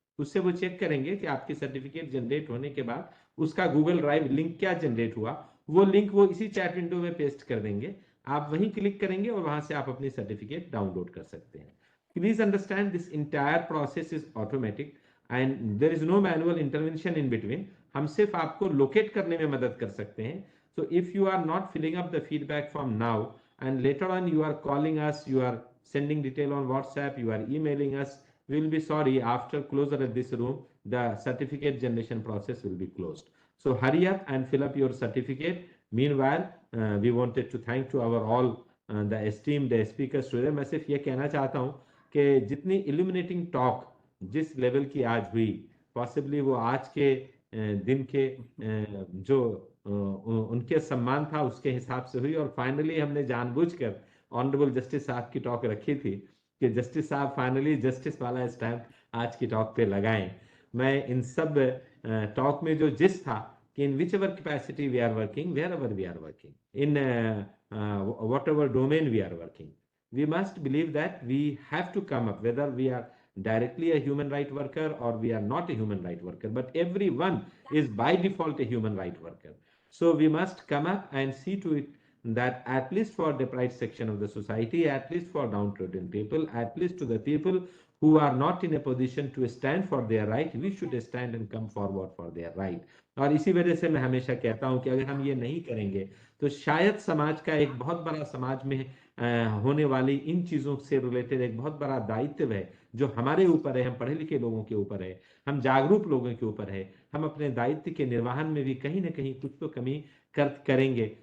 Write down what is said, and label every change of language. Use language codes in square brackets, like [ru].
[hi] उससे वो चेक करेंगे कि आपकी सर्टिफिकेट जनरेट होने के बाद उसका गूगल ड्राइव लिंक क्या जनरेट हुआ, वो लिंक वो इसी चैट विंडो में पेस्ट कर देंगे, आप वहीं क्लिक करेंगे और वहां से आप अपनी सर्टिफिकेट डाउनलोड कर सकते हैं। [en] Please understand this entire process is automatic and there is no manual intervention in between. [hi] हम सिर्फ आपको लोकेट करने में मदद कर सकते हैं। [en] So if you are not filling up the feedback form now and later on you are calling us, you are sending detail on WhatsApp, you are emailing us, we will be sorry, after closure of this room, the certificate generation process will be closed. So hurry up and fill up your certificate. Meanwhile, we wanted to thank to our all the esteemed speakers today. [hi] मैं सिर्फ ये कहना चाहता हूँ कि जितनी illuminating talk जिस level की आज हुई, possibly वो आज के दिन के जो उनके सम्मान था उसके हिसाब से हुई। और फाइनली हमने जानबूझकर ऑनरेबल जस्टिस साहब की टॉक रखी थी कि जस्टिस साहब फाइनली जस्टिस वाला स्टैम्प आज की टॉक पे लगाएं। मैं इन सब टॉक में जो जिस था कि [en] In whichever capacity we are working, wherever we are working, in whatever domain we are working, we must believe that we have to come up, whether we are directly a human right worker or we are not a human right worker, but everyone is by default a human right worker. So we must come up and see to it that at least for the deprived section of the society, at least for downtrodden people, at least to the people who are not in a position to stand for their right, we should stand and come forward for their right. [hi] और इसी वजह से मैं हमेशा कहता हूं कि अगर हम ये नहीं करेंगे तो शायद समाज का एक बहुत बड़ा समाज में होने वाली इन चीजों से रिलेटेड एक बहुत बड़ा दायित्व है जो हमारे ऊपर है, हम पढ़े लिखे लोगों के ऊपर है, हम जागरूक लोगों के ऊपर है। हम अपने दायित्व के निर्वहन में भी कहीं ना कहीं कुछ तो कमी करेंगे।